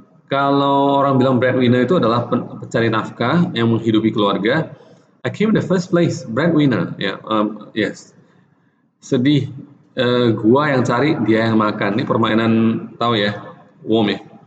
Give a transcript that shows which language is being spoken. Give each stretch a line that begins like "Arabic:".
Indonesian: Kalau orang bilang breadwinner itu adalah pencari nafkah yang menghidupi keluarga.
English: I came in the first place, breadwinner. Yes.
Indonesian: Sedih, gua yang cari, dia yang makan. Ini permainan, tahu ya, WOM ya.